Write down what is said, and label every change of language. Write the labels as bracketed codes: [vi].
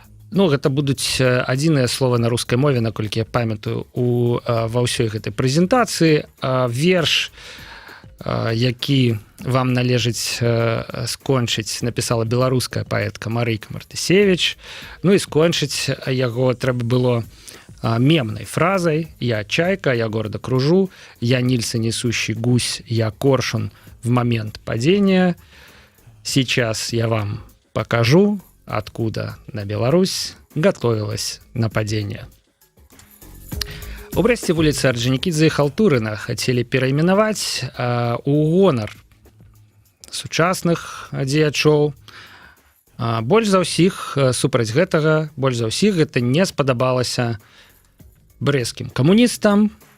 [be] Ну, гэта будуць адзіныя словы на рускай мове, наколькі я памятаю, ва ўсёй гэтай прэзентацыі. Верш, які вам належыць скончыць, напісала беларуская паэтка Марыйка Мартысевіч. Ну і скончыць яго трэба было мемнай фразай: [ru] «Я чайка, я гордо кружу, я Нильса несущий гусь, я коршун в момент падения. Сейчас я вам покажу, откуда на Беларусь готовилась нападение». [be] У Брэсце вуліцы Орджанікідзе і Халтурына хацелі перайменаваць у гонар сучасных дзеячоў. Больш за ўсіх супраць гэтага, больш за ўсіх гэта не спадабалася брэсцкім камуністам.